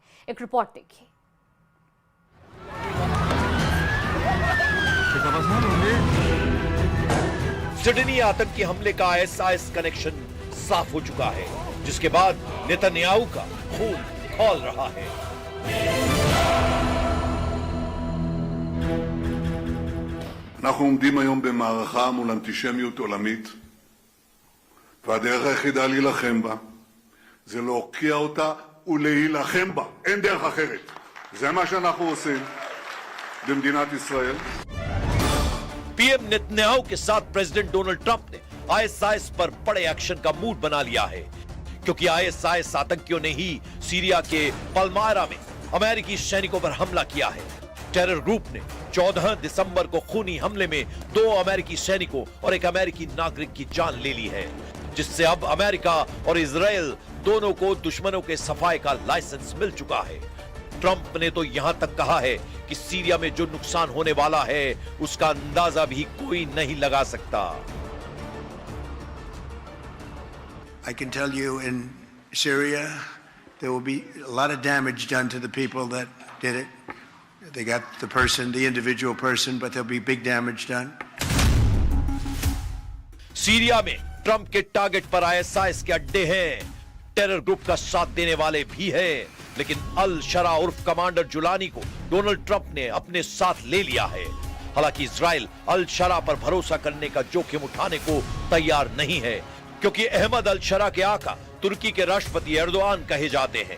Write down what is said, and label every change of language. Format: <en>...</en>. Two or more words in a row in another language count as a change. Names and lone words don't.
<hi>एक रिपोर्ट देखिए। सिडनी आतंकी हमले का आईएसआईएस कनेक्शन साफ हो चुका है, जिसके बाद नेतन्याहू का खून खौल रहा है।</hi> <he>אנחנו עומדים היום במערכה מול אנטישמיות עולמית, והדרך היחידה להילחם בה זה להוקיע אותה ולהילחם בה. אין דרך אחרת. זה מה שאנחנו עושים במדינת ישראל.</he> <hi>पीएम नेतन्याहू के साथ प्रेसिडेंट डोनाल्ड ट्रंप ने आईएसआईएस पर बड़े एक्शन का मूड बना लिया है, क्योंकि आईएसआईएस आतंकियों ने ही सीरिया के पलमायरा में अमेरिकी सैनिकों पर हमला किया है।</hi> <en>terror group</en> <hi>ने 14 दिसंबर को खूनी हमले में 2 अमेरिकी सैनिकों और एक अमेरिकी नागरिक की जान ले ली है, जिससे अब अमेरिका और इजराइल दोनों को दुश्मनों के सफाई का लाइसेंस मिल चुका है। ट्रंप ने तो यहां तक कहा है कि सीरिया में जो नुकसान होने वाला है उसका अंदाजा भी कोई नहीं लगा सकता।</hi> <en>I can tell you in Syria there will be a lot of damage done to the people that did it. They got the person, the individual person, but there'll be big damage done.</en> <hi>सीरिया में ट्रंप के टारगेट पर आईएसआईएस के अड्डे हैं,</hi> <en>terror group</en> <hi>का साथ देने वाले भी हैं, लेकिन अल शरा उर्फ कमांडर जुलानी को डोनाल्ड ट्रंप ने अपने साथ ले लिया है। हालांकि इजराइल अल शरा पर भरोसा करने का जोखिम उठाने को तैयार नहीं है, क्योंकि अहमद अल शरा के आका तुर्की के राष्ट्रपति एर्दोआन कहे जाते हैं।</hi>